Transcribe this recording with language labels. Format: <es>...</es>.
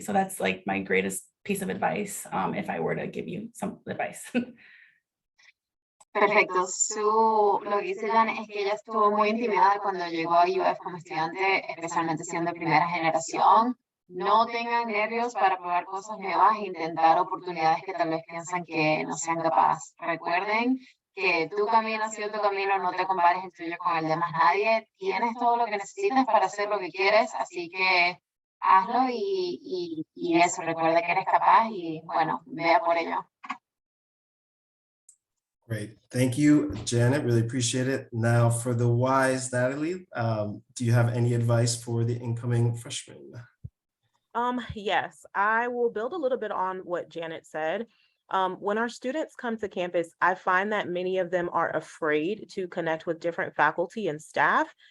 <en>So that's my greatest piece of advice if I were to give you some advice.</en> <es>Perfecto. Lo que dice Jan es que ella estuvo muy intimidada cuando llegó a UF como estudiante, especialmente siendo primera generación. No tengan nervios para probar cosas nuevas e intentar oportunidades que tal vez piensan que no sean capaces. Recuerden que tu camino ha sido tu camino, no te compares el tuyo con el de más nadie. Tienes todo lo que necesitas para hacer lo que quieres, así que hazlo y eso, recuerda que eres capaz y bueno, vea por ello.</es> <en>Great. Thank you, Janet. Really appreciate it. Now for the wise, Natalie, do you have any advice for the incoming freshmen? Yes, I will build a little bit on what Janet said. When our students come to campus, I find that many of them are afraid to connect with different faculty and staff.</en>